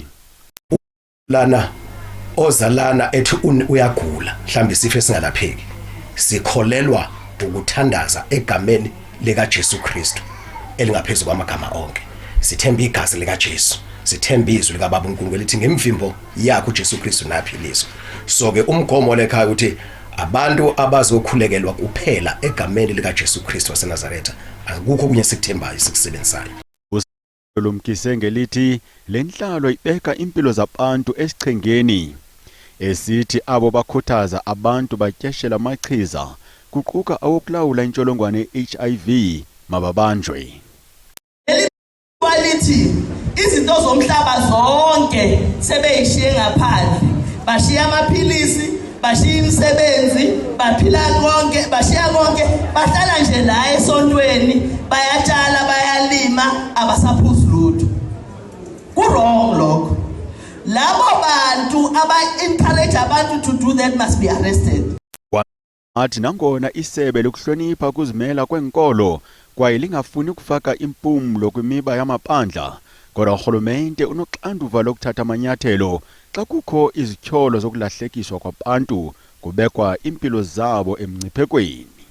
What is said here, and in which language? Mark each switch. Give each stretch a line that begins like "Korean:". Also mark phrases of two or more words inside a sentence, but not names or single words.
Zulu: Lana ozalana ethi uyagula mhlambe isifo esingalapheki, sikholelwa ukuthandaza egameni likaJesu Kristu elingaphezulu kwamagama onke. Sithemba igazi likaJesu, sithemba izwi likaBaba uNkulunkulu elithi ngemvimbo yakhe uJesu Kristu naphilizwe. So ke umgomo lekhaya ukuthi abantu abazokhulekelwa kuphela egameni likaJesu Kristu waseNazaretha, akukho kunye sikuthembayo sikusebenzayo.
Xhosa: Lumkise ngelithi lenhlalo ibeka impilo zabantu esichengeni, esithi abo bakhuthaza abantu batyeshela amachiza kuquka awokulawula intsholongwane HIV mababanjwe.
Zulu: Quality izinto zomhlaba zonke sebeyishiye ngaphandle, bashiya amaphilisi, bashiya imisebenzi, baphila konke, bashiya konke, bahlala nje la esontweni, bayatshala, bayalima, abasaphuzi lutho. Ku-wrong lokho. Labo bantu aba-encourage abantu
English: to do that must be arrested.
Xhosa: Athi nangona isebe lokuhlonipha kuzimela kwenkolo kwaye lingafuni ukufaka impumlo kwimiba yamaphandla, kodwa urhulumente unoxanduva lokuthatha amanyathelo xa kukho izityholo zokulahlekiswa kwabantu kubekwa impilo zabo emngciphekweni.